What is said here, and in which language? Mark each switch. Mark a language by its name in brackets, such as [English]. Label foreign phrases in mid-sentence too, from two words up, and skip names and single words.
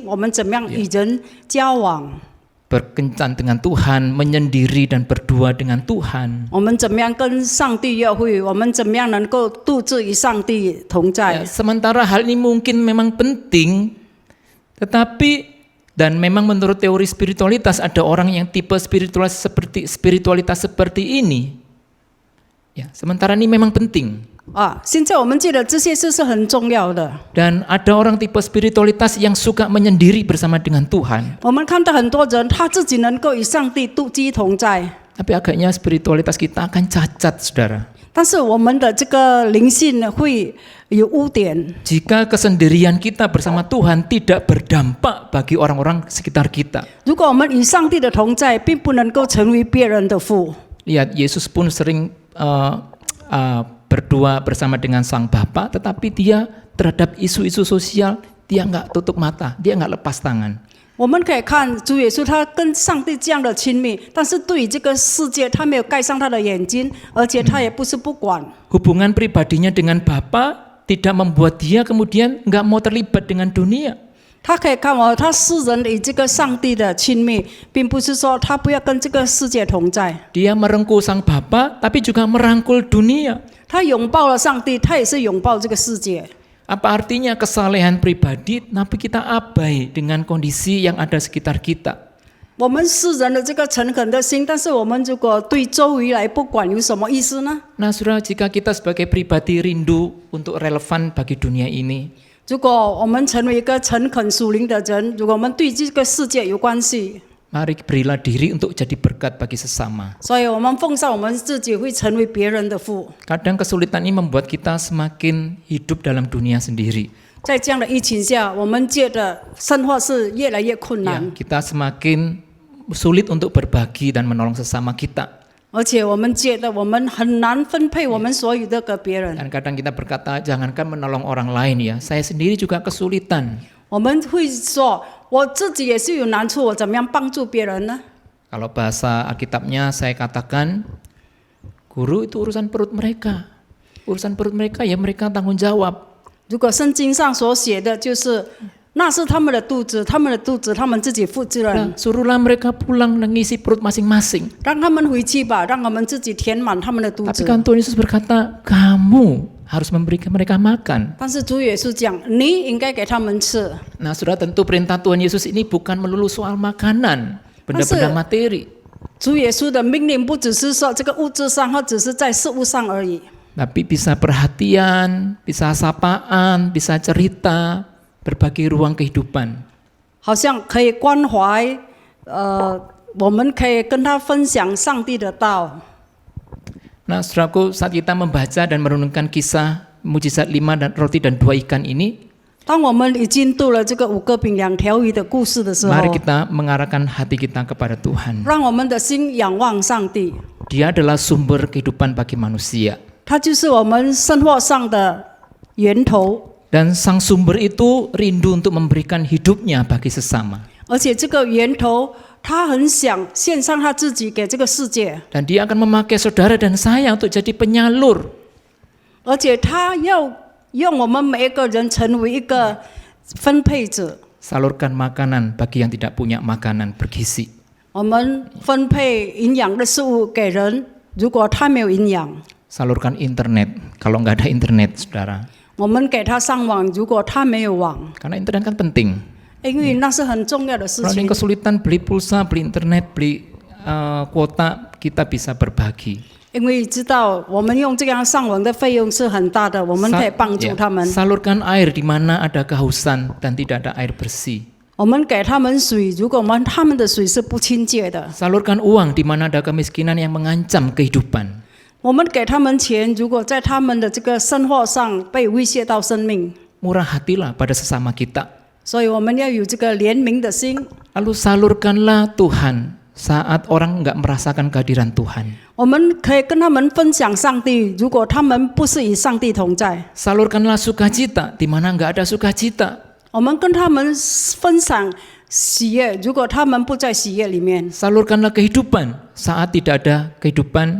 [Chinese] 我们怎么样与人交往？ [Indonesian] Berkencan dengan Tuhan, menyendiri dan berdua dengan Tuhan. [Chinese] 我们怎么样跟上帝约会？我们怎么样能够独自与上帝同 [Indonesian] Ya, [Chinese] 在？ [Indonesian] sementara hal ini mungkin memang penting, tetapi dan memang menurut teori spiritualitas ada orang yang tipe spiritualitas seperti ini. Ya, sementara ini memang penting. [Chinese] 现在我们觉得这些事是很重要的。 [Indonesian] Dan ada orang tipe spiritualitas yang suka menyendiri bersama dengan Tuhan. [Chinese] 我们看到很多人，他自己能够与上帝独居同在， [Indonesian] Tapi agaknya spiritualitas kita akan cacat, saudara. [Chinese] 但是我们的这个灵性会有污点。 [Indonesian] Jika kesendirian kita bersama Tuhan tidak berdampak bagi orang-orang sekitar kita. [Chinese] 如果我们与上帝的同在，并不能够成为别人的父。 [Indonesian] Lihat, Yesus pun sering berdua bersama dengan Sang Bapa, tetapi dia terhadap isu-isu sosial, dia nggak tutup mata, dia nggak lepas tangan. [Chinese] 我们可以看主耶稣，他跟上帝这样的亲密，但是对于这个世界，他没有盖上他的眼睛，而且他也不是不管。 [Indonesian] Hubungan pribadinya dengan Bapa tidak membuat dia kemudian nggak mau terlibat dengan dunia. [Chinese] 他可以看他世人与这个上帝的亲密，并不是说他不要跟这个世界同在。 [Indonesian] Dia merengkuh Sang Bapa, tapi juga merangkul dunia. [Chinese] 他拥抱了上帝，他也是拥抱这个世界。 [Indonesian] Apa artinya kesalehan pribadi, tapi kita abai dengan kondisi yang ada sekitar kita. [Chinese] 我们世人的这个诚恳的心，但是我们如果对周围来不管，有什么意思呢？ [Indonesian] Nah, saudara, jika kita sebagai pribadi rindu untuk relevan bagi dunia ini, [Chinese] 如果我们成为一个诚恳属灵的人，如果我们对这个世界有关系， [Indonesian] mari berilah diri untuk jadi berkat bagi sesama. [Chinese] 所以我们奉上我们自己会成为别人的父。 [Indonesian] Kadang kesulitan ini membuat kita semakin hidup dalam dunia sendiri. [Chinese] 在这样的疫情下，我们借的生活是越来越困 [Indonesian] Ya, [Chinese] 难， [Indonesian] kita semakin sulit untuk berbagi dan menolong sesama kita. [Chinese] 而且我们借的我们很难分配我们所有的给别人。 [Indonesian] Dan kadang kita berkata, jangankan menolong orang lain ya, saya sendiri juga kesulitan. [Chinese] 我们会说，我自己也是有难处，我怎么样帮助别人呢？ [Indonesian] Kalau bahasa Alkitabnya saya katakan, guru itu urusan perut mereka. Urusan perut mereka ya mereka tanggung jawab. [Chinese] 如果圣经上所写的就是，那是他们的肚子，他们的肚子他们自己负责任， [Indonesian] Nah, suruhlah mereka pulang mengisi perut masing-masing. [Chinese] 让他们回去吧，让我们自己填满他们的肚 [Indonesian] Tapi [Chinese] 子。 [Indonesian] kan Tuhan Yesus berkata, kamu harus memberikan mereka makan. [Chinese] 但是主耶稣讲，你应该给他们吃。 [Indonesian] Nah, saudara, tentu perintah Tuhan Yesus ini bukan melulu soal makanan, benda-benda materi. [Chinese] 主耶稣的命令不只是说这个物质上，或只是在事物上而已。 [Indonesian] Tapi bisa perhatian, bisa sapaan, bisa cerita, berbagi ruang kehidupan. [Chinese] 好像可以关怀，我们可以跟他分享上帝的道。 [Indonesian] Nah, saudaraku, saat kita membaca dan merenungkan kisah mujizat 5 dan roti dan 2 ikan ini, [Chinese] 当我们已经读了这个5个饼2条鱼的故事的时候， [Indonesian] mari kita mengarahkan hati kita kepada Tuhan. [Chinese] 让我们的心仰望上帝， [Indonesian] Dia adalah sumber kehidupan bagi manusia. [Chinese] 他就是我们生活上的源头。 [Indonesian] Dan sang sumber itu rindu untuk memberikan hidupnya bagi sesama. [Chinese] 而且这个源头，他很想献上他自己给这个世界， [Indonesian] Dan dia akan memakai saudara dan saya untuk jadi penyalur. [Chinese] 而且他要用我们每一个人成为一个分配者。 [Indonesian] Salurkan makanan bagi yang tidak punya makanan bergizi. [Chinese] 我们分配营养的食物给人，如果他没有营养， [Indonesian] Salurkan internet kalau nggak ada internet, saudara. [Chinese] 我们给他上网，如果他没有网， [Indonesian] Karena internet kan penting. [Chinese] 因为那是很重要的事 [Indonesian] Kalau ada [Chinese] 情 [Indonesian] yang。kesulitan beli pulsa, beli internet, beli kuota, kita bisa berbagi. [Chinese] 因为知道我们用这样上网的费用是很大的，我们可以帮助他们。 [Indonesian] Salurkan air di mana ada kehausan dan tidak ada air bersih. [Chinese] 我们给他们水，如果他们的水是不清洁的， [Indonesian] Salurkan uang di mana ada kemiskinan yang mengancam kehidupan. [Chinese] 我们给他们钱，如果在他们的这个生活上被威胁到生命， [Indonesian] Murah hatilah pada sesama kita. [Chinese] 所以我们要有这个怜悯的心。 [Indonesian] Lalu salurkanlah Tuhan saat orang nggak merasakan kehadiran Tuhan. [Chinese] 我们可以跟他们分享上帝，如果他们不是与上帝同在， [Indonesian] Salurkanlah sukacita di mana nggak ada sukacita. [Chinese] 我们跟他们分享喜悦，如果他们不在喜悦里面， [Indonesian] Salurkanlah kehidupan saat tidak ada kehidupan.